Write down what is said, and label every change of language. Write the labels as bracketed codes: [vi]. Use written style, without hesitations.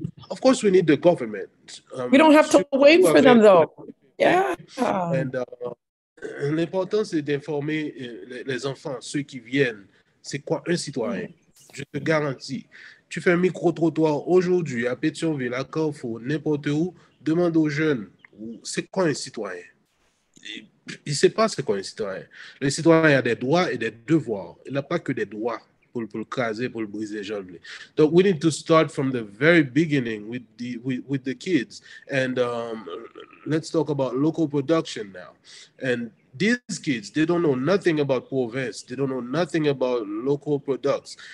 [en] Of course we need the government. We don't have to wait for them though. Yeah. [fr] And l'important c'est d'informer les enfants, ceux qui viennent, c'est quoi un citoyen. Je te garantis. Tu fais un micro-trottoir aujourd'hui à Pétionville, à Carrefour, n'importe où, demande aux jeunes, c'est quoi un citoyen? Il ne sait pas c'est quoi un citoyen. Le citoyen a des droits et des devoirs. Il n'a pas que des droits pour le craser, pour le briser les jambes. [en] So we need to start from the very beginning with the kids. And let's talk about local production now. And these kids, they don't know nothing about province. They don't know nothing about local products.